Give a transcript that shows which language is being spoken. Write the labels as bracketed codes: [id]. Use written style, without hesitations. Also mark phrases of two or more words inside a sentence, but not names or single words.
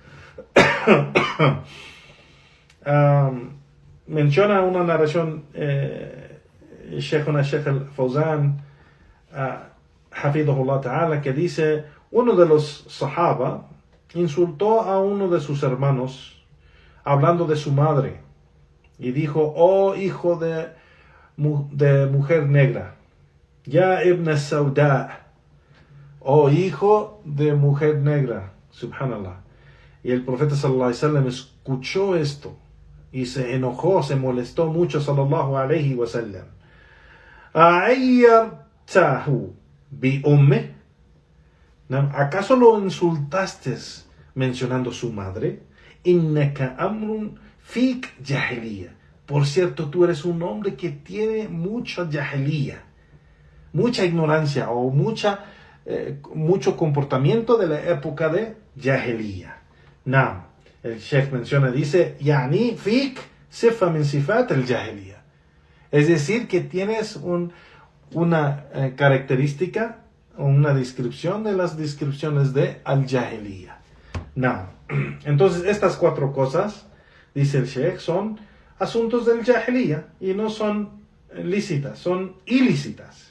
[es] Menciona una narración Sheikh al-Fawzan, [ar] حفظه الله تعالى, [es] que dice, uno de los sahaba insultó a uno de sus hermanos hablando de su madre y dijo, oh hijo de mujer negra, [ar] يا ابن سوداء, [es] oh hijo de mujer negra, subhanallah. Y el profeta [ar] صلى الله عليه وسلم [es] escuchó esto y se enojó, se molestó mucho, [ar] صلى الله عليه وسلم. ¿أعيرته بأمه? [es] ¿Acaso lo insultaste mencionando su madre? [ar] إنك امرؤ فيك جاهلية. [es] Por cierto, tú eres un hombre que tiene mucha jahiliya, mucha ignorancia o mucho comportamiento de la época de jahiliya. El Sheikh menciona, dice, [ar] يعني فيك صفة من صفات الجاهلية. [es] Es decir, que tienes una característica o una descripción de las descripciones de al-jahiliya. Entonces, estas 4 cosas dice el Sheikh, son asuntos del Jahiliya y no son lícitas, son ilícitas.